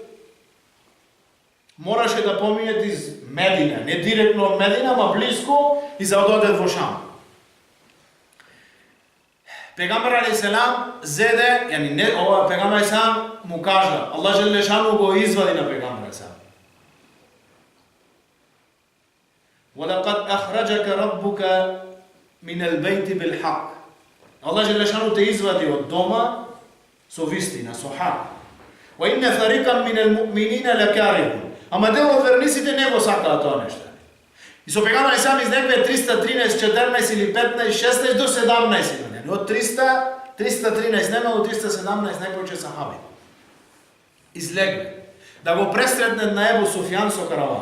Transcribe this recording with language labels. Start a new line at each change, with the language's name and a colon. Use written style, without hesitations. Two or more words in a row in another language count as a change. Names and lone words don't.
Macedonian: Мораше да поминете из Медина, не директно од Медина, ама близко, и за да одат во Шам. Пегамбар алейхиссалам зеде, ова пегамбар алейхиссалам му кажа, Аллах џелешану го извади на пегамбар алейхиссалам.
Arabic: وَلَقَدْ أَخْرَجَكَ رَبُّكَ مِنَ الْبَيْتِ بِالْحَقِّ.
Macedonian: Аллах џелешану те извади од дома со вистина, со хак.
Arabic: وَإِنَّ فَرِيقًا مِنَ الْمُؤْمِنِينَ لَكَارِهُونَ.
Macedonian: Ама дел од верниците не го сакаа тоа нешто. И со пегамбар алейхиссалам изнекве 313, 14 или 15, 16 до 17. Од 313 нема до 317 најповеќе сахаби. Излегле да го пресретнат на Ебу Суфјан со караван.